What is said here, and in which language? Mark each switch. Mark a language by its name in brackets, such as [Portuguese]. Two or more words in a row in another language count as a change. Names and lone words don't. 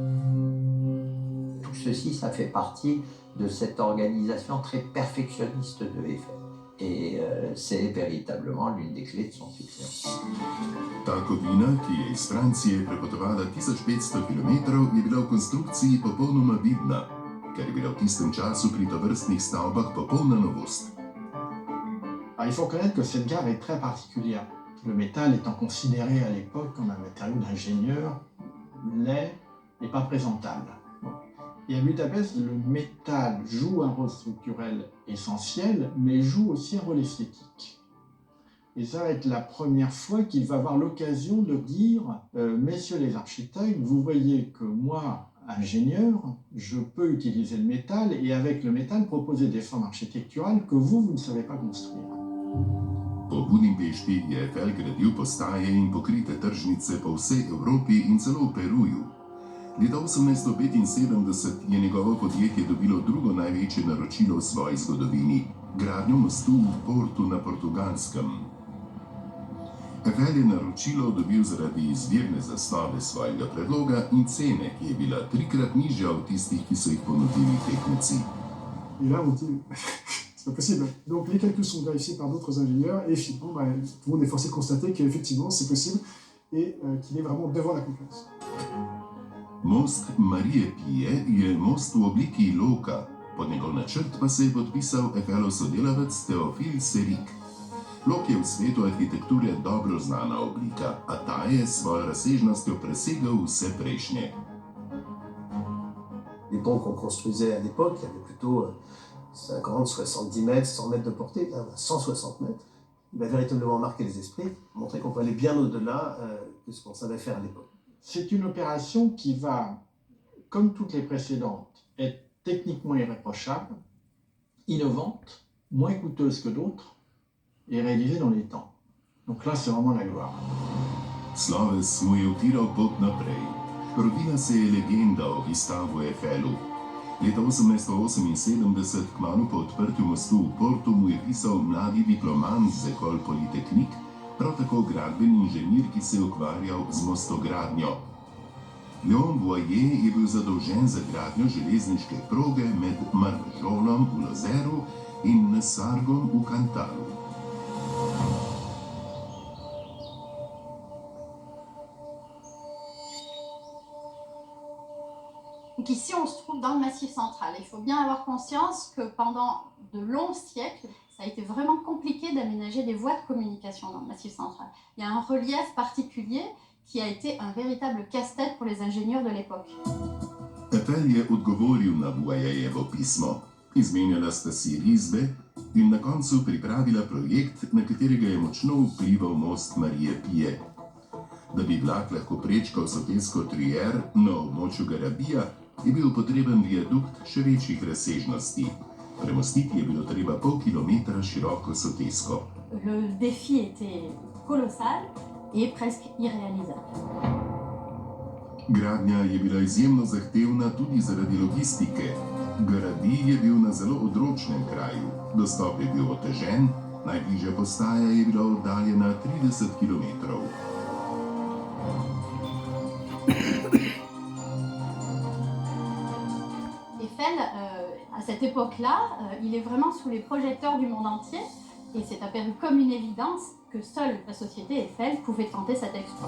[French] Tout ceci, ça fait partie de cette organisation très perfectionniste de Eiffel. Et c'est véritablement l'une des clés de son succès. [Slovenian] Ta kovina, ki je iz Francije prepotovala 1500 km, je bila v konstrukciji popolnoma vidna, ker je bila v tistem času pri tovrstnih stavbah popolna novost. [French] Alors, il faut reconnaître que cette gare est très particulière. Le métal étant considéré à l'époque comme un matériau d'ingénieur laid et pas présentable. Et à Budapest, le métal joue un rôle structurel essentiel, mais joue aussi un rôle esthétique. Et ça va être la première fois qu'il va avoir l'occasion de dire messieurs les architectes, vous voyez que moi, ingénieur, je peux utiliser le métal et avec le métal proposer des formes architecturales que vous ne savez pas construire. [Slovenian] Po Budimpešti je Eiffel gradil postaje in pokrite tržnice po vsej Evropi in celo v Peruju. Leta 1875 je njegovo podjetje dobilo drugo največje naročilo v svoji zgodovini, gradnjo mostu v Portu na Portugalskem. Eiffel je naročilo dobil zaradi izvirne zasnove svojega predloga in cene, ki je bila 3-krat nižja od tistih, ki so jih ponudili tekmeci. [French] Et là, on dit, c'est pas possible. Donc les calculs sont vérifiés par d'autres ingénieurs et finalement, tout le monde est forcé de constater qu'effectivement, c'est possible et qu'il est vraiment devant la concurrence. [Slovenian] Most Marije Pije je most v obliki loka, pod njegov načrt pa se je podpisal Eiffelov sodelavec Théophile Séric. Lok je v svetu arhitekture dobro znana oblika, a ta je s svojo razsežnostjo presegal vse prejšnje. [French] Les ponts qu'on construisait à l'époque, il y avait plutôt 50, 70 mètres, 100 mètres de portée, là, on a 160 mètres. Il a véritablement marqué les esprits, montré qu'on peut aller bien au-delà de ce qu'on savait faire à l'époque. C'est une opération qui va, comme toutes les précédentes, être techniquement irréprochable, innovante, moins coûteuse que d'autres et réalisée dans les temps. Donc là, c'est vraiment la gloire. [Slovenian] Sloves mu je utiral pot naprej. Rodila se je legenda o Gustavu Eiffelu. Leta 1878, kmalu po odprtju mostu v Portu, mu je pisal mladi diplomant z École Polytechnique, prav tako gradbeni inženir, ki se je ukvarjal z mostogradnjo. Léon Boyer je bil zadolžen za gradnjo železniške proge med Marvežolom v Lozeru in Sargom v Cantalu. [French] Donc ici, on se trouve dans le Massif central. Il faut bien avoir conscience que pendant de longs siècles, ça a été vraiment compliqué d'aménager des voies de communication dans le Massif central. Il y a un relief particulier qui a été un véritable casse-tête pour les ingénieurs de l'époque. [Slovenian] Eiffel je odgovoril na Boyejevo pismo. Izmenjala sta si risbe in na koncu pripravila projekt, na katerega je močno vplival most Marije Pije. Da bi vlak lahko prečkal sotesko Truyère na območju Garabija, je bil potreben viadukt še večjih razsežnosti. Premostiti je bilo treba pol kilometra široko sotesko. [French] Le défi était colossal et presque irréalisable. [Slovenian] Gradnja je bila izjemno zahtevna tudi zaradi logistike. Garadi je bil na zelo odročnem kraju. Dostop je bil otežen, najbližja postaja je bila oddaljena 30 kilometrov. [French] Eiffel, à cette époque-là, il est vraiment sous les projecteurs du monde entier et c'est apparu comme une évidence que seule la société Eiffel pouvait tenter cet exploit.